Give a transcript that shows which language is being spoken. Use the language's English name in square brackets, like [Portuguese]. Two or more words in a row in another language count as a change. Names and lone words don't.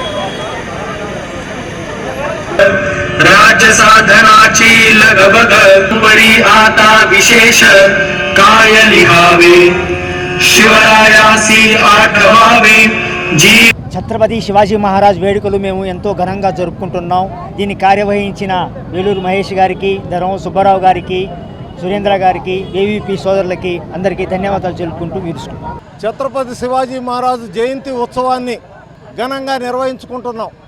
[Marathi] राज्य साधनाची लगबग परी आता विशेष काय लिहावे शिवरायासी आठवावे जी. [Telugu] ఛత్రపతి శివాజీ మహారాజ్ వేడుకలు మేము ఎంతో ఘనంగా జరుపుకుంటున్నాం. దీన్ని కార్యవహించిన వేలూరు మహేష్ గారికి, ధర్మవరం సుబ్బారావు గారికి, సురేంద్ర గారికి, ఏవీపీ సోదరులకి అందరికీ ధన్యవాదాలు తెలుపుకుంటూ వీరుస్తున్నాం. ఛత్రపతి శివాజీ మహారాజ్ జయంతి ఉత్సవాన్ని ఘనంగా నిర్వహించుకుంటున్నాం.